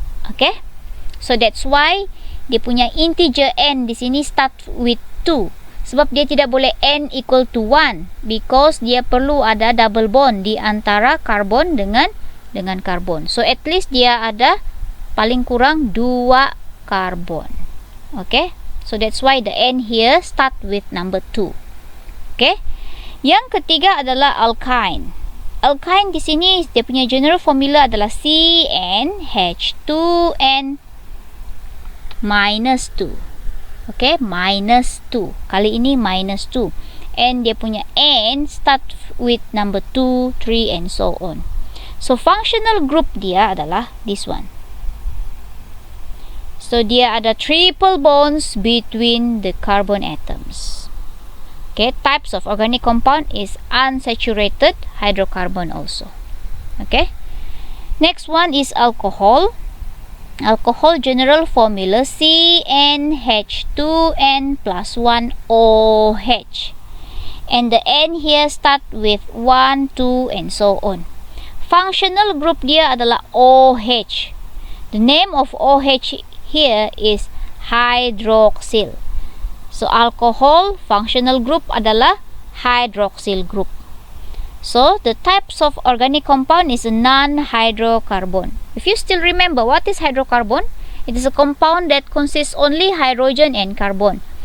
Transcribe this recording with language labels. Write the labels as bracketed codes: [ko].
[en] Okay, so that's why [ms] dia punya integer n di sini [en] start with 2 [ms] sebab dia tidak boleh n [en] equal to 1 because [ms] dia perlu ada double bond di antara karbon dengan karbon. So at least dia ada paling kurang 2 karbon. [en] Okay, so that's why the n here start with number 2. [ms] Okay, yang ketiga adalah alkyne. Alkyne di sini dia punya general formula adalah CnH2n minus 2. [en] Okay, minus 2. [ms] Kali ini [en] minus 2. And [ms] dia punya [en] n start with number 2, 3 and so on. So functional group [ms] dia adalah [en] this one. So [ms] dia ada [en] triple bonds between the carbon atoms. Okay, types of organic compound is unsaturated hydrocarbon also. Okay, next one is alcohol. Alcohol general formula CnH2n plus 1 OH. And the N here start with 1, 2 and so on. [ms] Functional group dia adalah OH. [en] The name of OH here is hydroxyl. So alcohol functional group adalah hydroxyl group. So the types of organic compound is a non-hydrocarbon. If you still remember what is hydrocarbon, it is a compound that consists only hydrogen and carbon.